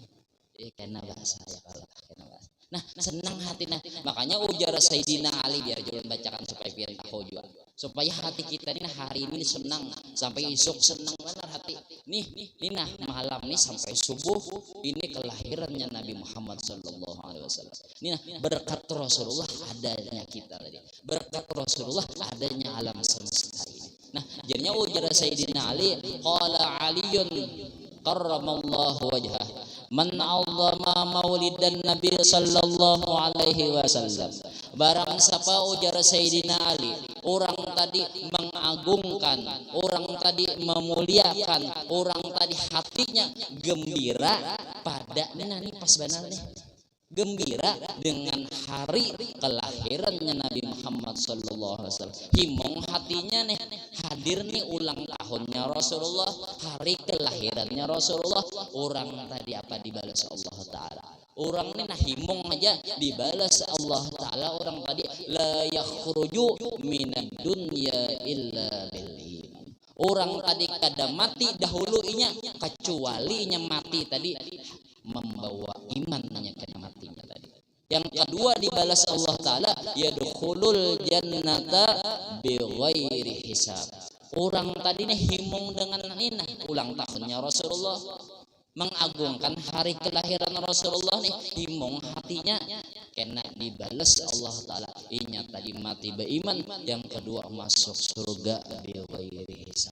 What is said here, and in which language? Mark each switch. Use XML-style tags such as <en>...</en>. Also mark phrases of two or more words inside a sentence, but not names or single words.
<bjn>Kena bahasa ya kalau kena bahasa. Nah senang hati nah makanya ujar Sayyidina Ali biar julun bacakan supaya biar tahu juga supaya hati kita ini hari ini senang sampai esok senang benar hati nih nah malam nih sampai subuh ini kelahirannya Nabi Muhammad</bjn> <ar>صلى الله عليه وسلم.</ar> <bjn>Ini nah berkat Rasulullah adanya kita tadi, berkat Rasulullah adanya alam semesta ini. Nah jadinya ujar Sayyidina Ali</bjn> <ar>قال علي كرم الله وجهه من عظم مولد النبي صلى الله عليه وسلم.</ar> <bjn>Barang siapa ujar Sayyidina Ali, orang tadi mengagungkan, orang tadi memuliakan, orang tadi hatinya gembira pada nih pas benar nih gembira dengan hari kelahirannya Nabi Muhammad</bjn> <ar>صلى الله عليه وسلم.</ar> <bjn>Himong hatinya nih hadir nih ulang tahunnya Rasulullah, hari kelahirannya Rasulullah. Orang tadi apa dibalas Allah taala. Orang ini nah himong aja dibalas Allah taala. Orang tadi</bjn> <ar>لا يخرج من الدنيا إلا بالإيمان.</ar> <bjn>Orang tadi kada mati dahulunya kecuali nya mati tadi membawa imannya kena matinya tadi. Yang kedua dibalas Allah taala</bjn> <ar>يدخل الجنة بغير حساب.</ar> <bjn>Orang tadinya himung dengan ini ulang tahunnya Rasulullah, mengagungkan hari kelahiran Rasulullah nih himung hatinya kena dibalas Allah taala inya tadi mati beriman, yang kedua masuk surga</bjn> <ar>بغير حساب.</ar>